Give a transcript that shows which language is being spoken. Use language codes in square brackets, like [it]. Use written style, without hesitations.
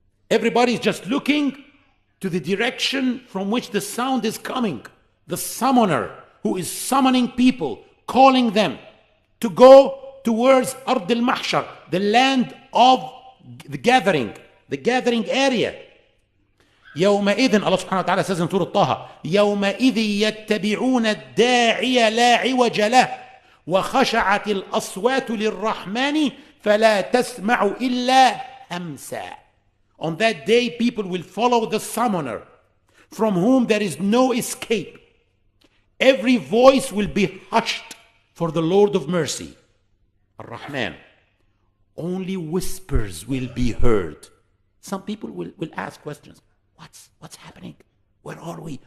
[en] Everybody's just looking to the direction from which the sound is coming. The summoner who is summoning people, calling them to go towards Ard al-Mahshar, the land of the gathering area. [ar] يومئذ, [en] Allah subhanahu wa ta'ala says in Surah Taha, [ar] يومئذ يتبعون الداعي لا عوج له وخشعت الأصوات للرحمن فلا تسمع إلا همسا. [en] On that day, people will follow the summoner, from whom there is no escape. Every voice will be hushed for the Lord of mercy, Ar-Rahman. Only whispers will be heard. Some people will ask questions. What's happening? Where are we?